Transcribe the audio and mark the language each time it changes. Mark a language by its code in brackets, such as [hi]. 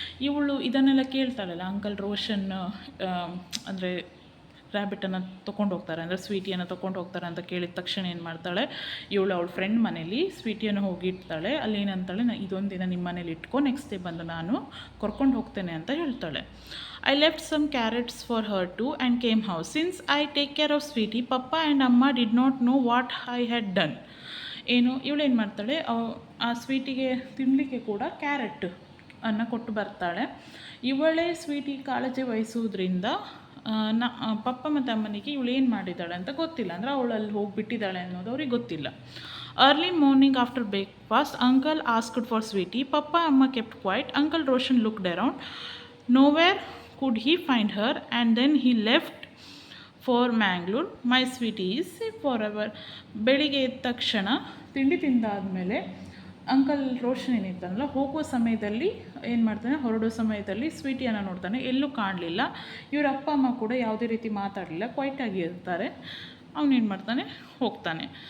[kn] ಇವಳು ಇದನ್ನೆಲ್ಲ ಕೇಳ್ತಾಳಲ್ಲ, ಅಂಕಲ್ ರೋಷನ್ ಅಂದರೆ ರ್ಯಾಬಿಟನ್ನು ತೊಗೊಂಡು ಹೋಗ್ತಾರೆ, ಅಂದರೆ ಸ್ವೀಟಿಯನ್ನು ತೊಗೊಂಡು ಹೋಗ್ತಾರೆ ಅಂತ ಕೇಳಿದ ತಕ್ಷಣ ಏನು ಮಾಡ್ತಾಳೆ, ಇವಳು ಅವಳ ಫ್ರೆಂಡ್ ಮನೇಲಿ ಸ್ವೀಟಿಯನ್ನು ಹೋಗಿ ಇಡ್ತಾಳೆ. ಅಲ್ಲಿ ಏನಂತಾಳೆ, ಇದೊಂದು ದಿನ ನಿಮ್ಮ ಮನೇಲಿ ಇಟ್ಕೊ, ನೆಕ್ಸ್ಟ್ ಡೇ ಬಂದು ನಾನು ಕರ್ಕೊಂಡು ಹೋಗ್ತೇನೆ ಅಂತ ಹೇಳ್ತಾಳೆ. [en] I left some carrots for her too and came house. Since I take care of Sweetie, Papa and Amma did not know what I had done. [kn] ಏನು, ಇವಳೇನು ಮಾಡ್ತಾಳೆ, ಆ ಸ್ವೀಟಿಗೆ ತಿನ್ನಲಿಕ್ಕೆ ಕೂಡ ಕ್ಯಾರೆಟ್ ಅನ್ನು ಕೊಟ್ಟು ಬರ್ತಾಳೆ. ಇವಳೇ ಸ್ವೀಟಿ ಕಾಳಜಿ ವಹಿಸುವುದರಿಂದ ಪಪ್ಪ ಮತ್ತು ಅಮ್ಮನಿಗೆ ಇವಳು ಏನು ಮಾಡಿದ್ದಾಳೆ ಅಂತ ಗೊತ್ತಿಲ್ಲ, ಅಂದರೆ ಅವಳಲ್ಲಿ ಹೋಗಿಬಿಟ್ಟಿದ್ದಾಳೆ ಅನ್ನೋದು ಅವ್ರಿಗೆ ಗೊತ್ತಿಲ್ಲ. [en] Early morning after breakfast, Uncle asked for Sweetie. Papa Amma kept quiet. Uncle Roshan looked around. Nowhere could he find her and then he left for Mangalore. My Sweetie is safe forever. [kn] ಬೆಳಿಗ್ಗೆ ಎದ್ದ ತಕ್ಷಣ ತಿಂಡಿ ತಿಂದಾದಮೇಲೆ uncle Roshan ಏನಿರ್ತಾನಲ್ಲ, ಹೋಗುವ ಸಮಯದಲ್ಲಿ ಏನು ಮಾಡ್ತಾನೆ, ಹೊರಡೋ ಸಮಯದಲ್ಲಿ ಸ್ವೀಟಿಯನ್ನು ನೋಡ್ತಾನೆ, ಎಲ್ಲೂ ಕಾಣಲಿಲ್ಲ. ಇವರ ಅಪ್ಪ ಅಮ್ಮ ಕೂಡ ಯಾವುದೇ ರೀತಿ ಮಾತಾಡಲಿಲ್ಲ, ಕ್ವೈಟಾಗಿ ಇರ್ತಾರೆ. ಅವನೇನು ಮಾಡ್ತಾನೆ, ಹೋಗ್ತಾನೆ.